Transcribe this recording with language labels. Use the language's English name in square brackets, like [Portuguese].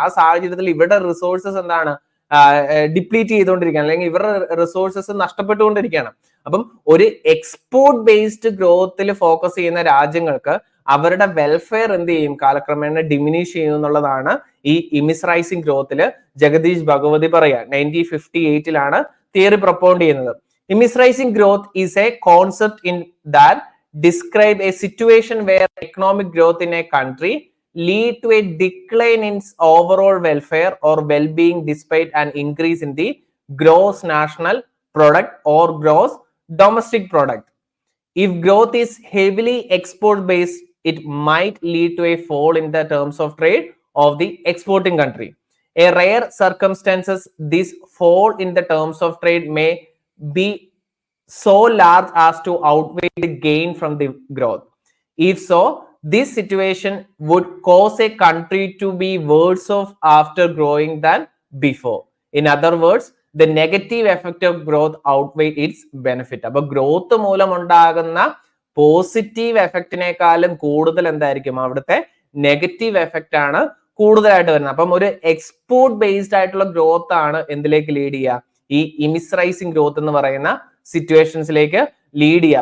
[Malayalam] ആ സാഹചര്യത്തിൽ ഇവരുടെ റിസോഴ്സസ് എന്താണ് ഡിപ്ലീറ്റ് ചെയ്തുകൊണ്ടിരിക്കുകയാണ് അല്ലെങ്കിൽ ഇവരുടെ റിസോഴ്സസ് നഷ്ടപ്പെട്ടുകൊണ്ടിരിക്കുകയാണ്. അപ്പം ഒരു എക്സ്പോർട്ട് ബേസ്ഡ് ഗ്രോത്തിൽ ഫോക്കസ് ചെയ്യുന്ന രാജ്യങ്ങൾക്ക് അവരുടെ വെൽഫെയർ എന്ത് ചെയ്യും? കാലക്രമേണ ഡിമിനിഷ് ചെയ്യും എന്നുള്ളതാണ് ഈ ഇമിസ്റൈസിംഗ് ഗ്രോത്തിൽ ജഗദീഷ് ഭഗവതി പറയുക. 1958 തിയറി പ്രൊപ്പോണ്ട് ചെയ്യുന്നത്. [English] Imisrizing growth is a concept in that describe a situation where economic growth in a country lead to a decline in overall welfare or well-being despite an increase in the gross national product or gross domestic product. If growth is heavily export-based, it might lead to a fall in the terms of trade of the exporting country. A rare circumstances, this fall in the terms of trade may be so large as to outweigh the gain from the growth. If so, this situation would cause a country to be worse off after growing than before. In other words, the negative effect of growth outweigh its benefit. [Malayalam] അപ്പോൾ growth മൂലം ഉണ്ടാകുന്ന positive എഫക്റ്റിനേക്കാളും കൂടുതൽ എന്തായിരിക്കും? അവിടുത്തെ negative effect ആണ് കൂടുതലായിട്ട് വരുന്നത്. അപ്പം ഒരു എക്സ്പോർട്ട് ബേസ്ഡ് ആയിട്ടുള്ള ഗ്രോത്ത് ആണ് എന്തിലേക്ക് ലീഡ് ചെയ്യുക? ഈ ഇമിസ്റൈസിംഗ് ഗ്രോത്ത് എന്ന് പറയുന്ന സിറ്റുവേഷൻസിലേക്ക് ലീഡ് ചെയ്യുക.